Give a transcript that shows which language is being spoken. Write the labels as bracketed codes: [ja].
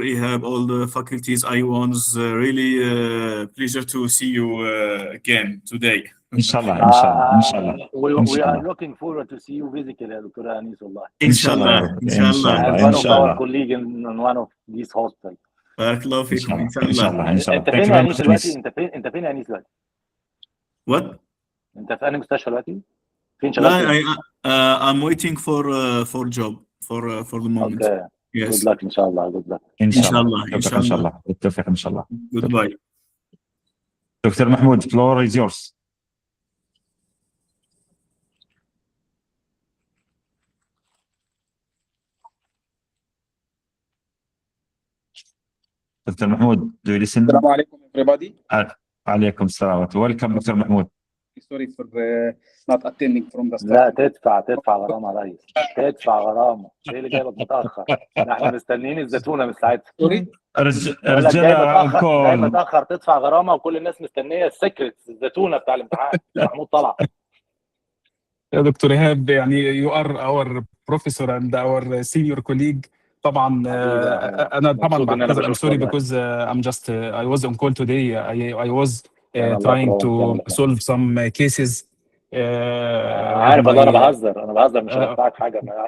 [en] Ihab, all the faculties I1s, really pleasure to see you again today. Inshallah. We are looking forward to see you physically, Dr. Anis. Inshallah. As one of our colleagues in one of these hospitals. [ar] بارك الله فيكم ان شاء الله. انت فين يا انيس دلوقتي؟ انت فين يا انيس دلوقتي؟ [en] What؟ [ar] انت في انهي مستشفى دلوقتي؟ فين شغال؟ [en] I'm waiting for job for the moment. Okay. Yes. Good luck [ar] ان شاء الله. [en] Good luck. [ar] ان شاء الله. بالتوفيق ان شاء الله. [en] Goodbye. Dr. Mahmoud, floor is yours. Dr. Mahmoud, do you listen? Assalamu alaikum, everybody. Alaikum salam. Welcome, Dr. Mahmoud. Sorry for not attending from the start. [ar] لا تدفع غرامة يا ريس. تدفع غرامة. ايه اللي جايبك متأخر؟ احنا مستنيين الزتونة من ساعتها. جاي متأخر تدفع غرامة وكل الناس مستنية السكرت الزتونة بتاع الامتحان. محمود طلع. يا دكتور إيهاب، يعني [en] you are our professor and our senior colleague. [ar] طبعا انا طبعا بعتذر. [en] I'm sorry because I'm just I was on call today. I was trying to solve some cases. [ar] عارف انا بهزر مش هدفعك حاجه.